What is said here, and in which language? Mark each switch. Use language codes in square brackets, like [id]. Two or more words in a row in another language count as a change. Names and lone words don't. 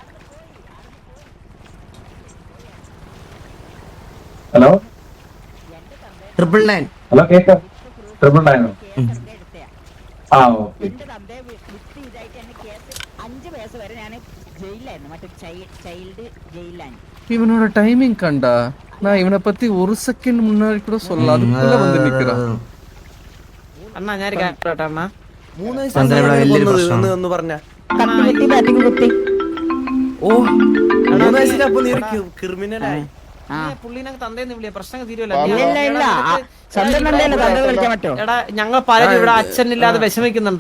[ml] ഹലോ 999. ഹലോ കേക്കാം. 999. ആ ഓക്കെ. 5 വയസ്സ് വരെ ഞാൻ ജയിലായിരുന്നു, മറ്റേ ചൈൽഡ് ജയിലാണ്. [ta] இவனோட டைமிங் கண்டா, நான் இவனை பத்தி 1 செகண்ட் முன்னாடி கூட சொல்ல அதுக்குள்ள வந்து நிக்கிறான். [ml] അണ്ണാ ഞാൻ കേട്ടോ അണ്ണാ 3 വയസ്സ് ഒന്ന് പറഞ്ഞ കത്തി കുത്തി ബാറ്റിങ് കുത്തി. ഓ 3 വയസ്സിലപ്പോ നീ ഒരു ക്രിമിനലായി. പുള്ളിനെ തന്തേന്ന് വിളിയ പ്രശ്നം തീരുമല്ലോ. ഇല്ല സ്വന്തം തന്തേനെ തന്ത വിളിക്കാൻ പറ്റുമോ? എടാ ഞങ്ങൾ പലരും ഇവിടെ അച്ഛനില്ലാതെ വിഷമിക്കുന്നുണ്ടോ?